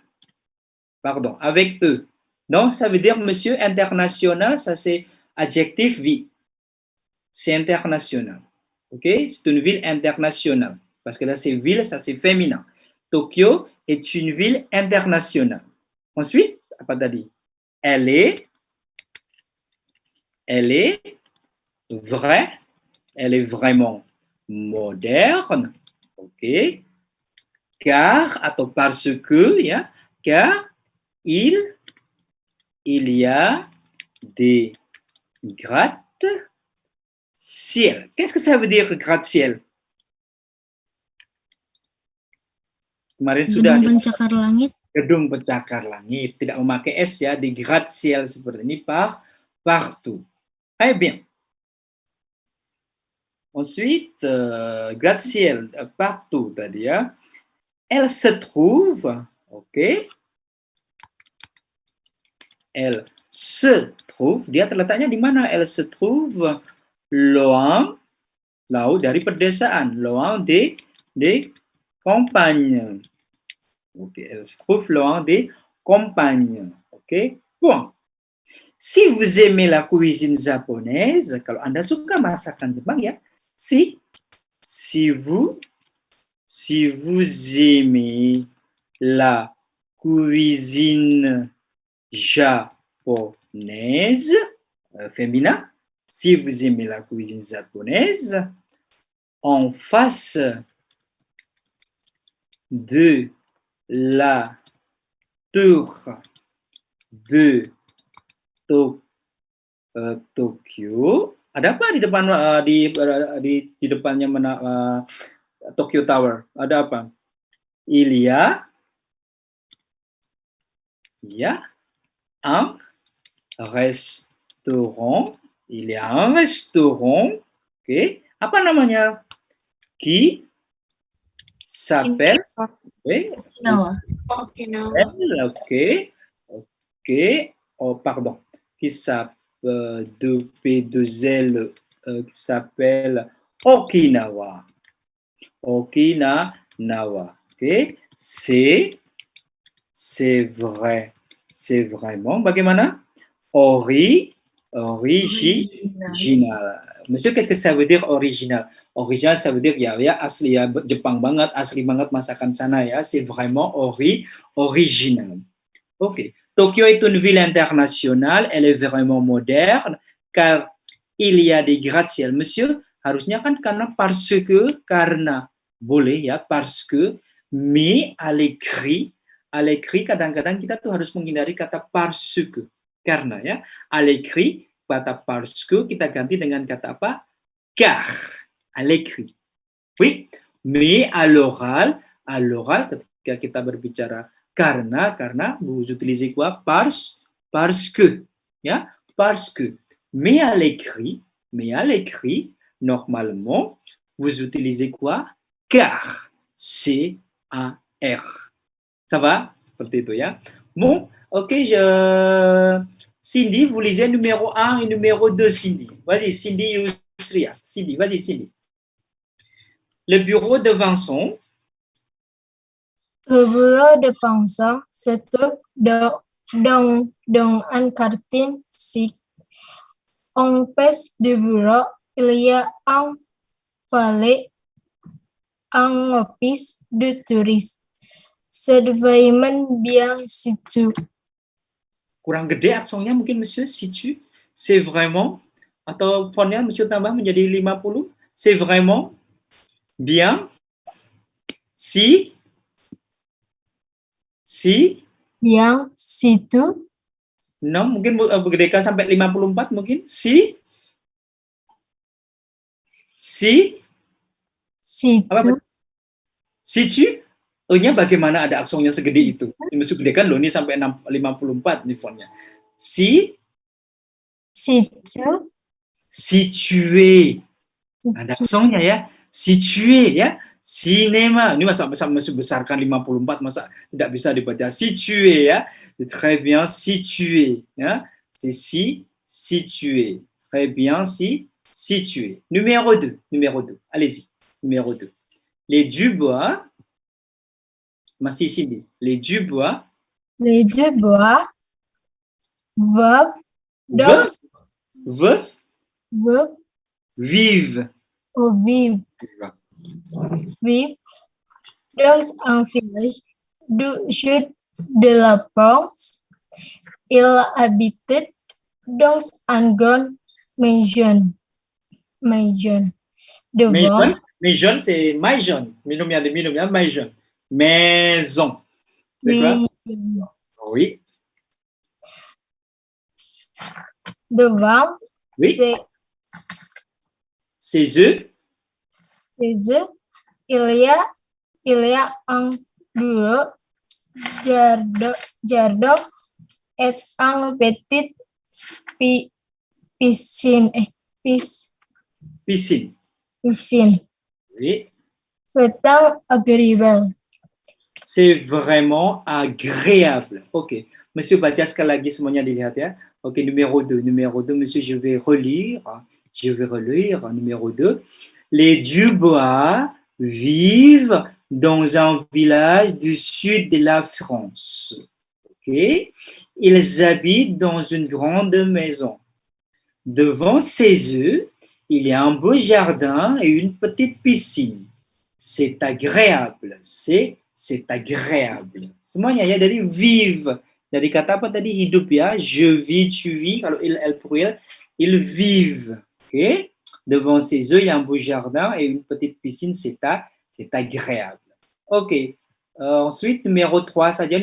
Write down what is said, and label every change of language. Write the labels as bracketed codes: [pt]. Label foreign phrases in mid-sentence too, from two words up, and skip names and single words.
[fr] Pardon, avec E. Donc, ça veut dire, monsieur, international, ça c'est adjectif vie. C'est international. Ok, c'est une ville internationale. Parce que là, c'est ville, ça c'est féminin. Tokyo est une ville internationale. Ensuite, [id] apa tadi? [fr] Elle est vraiment moderne, ok? Car, atau parce que, ya, car il y a des gratte-ciel. Qu'est-ce que ça veut dire gratte-ciel? [id] Kemarin sudah Gedung pencakar langit. Gedung pencakar langit, tidak memakai S ya, di gratte-ciel seperti ini partout. [fr] Très bien. Ensuite, gratte-ciel partout [id] tadi ya. [fr] Elle se trouve, ok. Elle se trouve, [id] dia terletaknya di mana? [fr] Elle se trouve loin, [id] dari pedesaan, [fr] loin des campagnes. Ok, elle se trouve loin des campagnes. Ok, bon. Si vous aimez la cuisine japonaise, [id] kalau Anda suka masakan Jepang ya, [fr] si vous aimez la cuisine japonaise, féminin, si vous aimez la cuisine japonaise, en face de la tour de Tokyo. [id] Ada apa di depan di depannya Tokyo Tower? Ada apa? [fr] Il y a un restaurant. Il y a un restaurant. [id] Oke. Apa namanya? [fr] Qui s'appelle Okinawa. Ok. Oh, pardon. Qui s'appelle P2L qui s'appelle Okinawa. Okinawa. Ok. C'est vraiment bagaimana? Original. Monsieur, qu'est-ce que ça veut dire original? Original, ça veut dire [id] ya asli ya Jepang banget, asli banget masakan sana ya. [fr] C'est vraiment original. Ok. Tokyo est une ville internationale, elle est vraiment moderne, car il y a des gratte-ciel. Monsieur, [id] harusnya kan karena boleh ya, [fr] parce que, mais à l'écrit [id] kadang-kadang kita tuh harus menghindari kata [fr] parce que. [id] Karena ya, [fr] à l'écrit, [id] kata [fr] parce que [id] kita ganti dengan kata apa? [fr] Car, à l'écrit. Oui, Mais à l'oral, [id] ketika kita berbicara karena [fr] vous utilisez quoi? Parce que, ya, parce que. Mais à l'écrit, normalement, vous utilisez quoi? Car, C-A-R. Ça va? [id] Seperti itu ya. [fr] Bon, ok, Cindy, vous lisez numéro 1 et numéro 2, Cindy. Vas-y, Cindy Yusria. Cindy, vas-y, Cindy. Le bureau de Vincent. Le bureau de Vincent se trouve dans un quartier chic. En face du bureau, il y a un palais, un office de touristes. C'est vraiment bien situé. [id] Kurang gede aksonnya mungkin Monsieur, situ. [fr] C'est vraiment, [id] atau fontnya Monsieur tambah menjadi 50. [fr] C'est vraiment bien si [id] Yang situ. No, mungkin bergedekan sampai 54 mungkin. [fr] Si Situ. Situ. [id] E-nya bagaimana ada aksong yang segede itu? Mesti gedekan loh, ini sampai 54 nih fontnya. [fr] Situ. [id] Situé. Ada aksongnya ya. Situé ya. Cinéma. Ini masa besarkan 54, masa tidak bisa dibaca situé ya. [fr] Très bien situé ya. C'est situé. Très bien situé. Numéro 2. Allez-y. Numéro 2. Les Dubois. [id] Masih sini. [fr] Les Dubois. Les Dubois vivent dans un village du sud de la France. Ils habitent dans une grande maison. Maison, c'est maison. [id] Minum ya, [fr] maison. Maison. C'est quoi? Oui. Devant, oui. Ces œufs. Il y a un bureau, jardin et un petit piscine. Oui. C'est agréable. C'est vraiment agréable. Ok. [id] Monsieur baca sekali lagi semuanya dilihat ya. [fr] Ok, numéro 2, monsieur, je vais relire. Numéro 2. Les Dubois vivent dans un village du sud de la France. Ok. Ils habitent dans une grande maison. Devant ces œufs, il y a un beau jardin et une petite piscine. C'est agréable. C'est agréable. [id] Semuanya ya, dari vive. Dari kata apa tadi? Hidup ya. [fr] Je vis, tu vis. Kalau il, elle pluriel, ils vivent. Ok. Devant ces œufs, il y a un beau jardin et une petite piscine. C'est agréable. Ok. Ensuite, numéro 3 saja.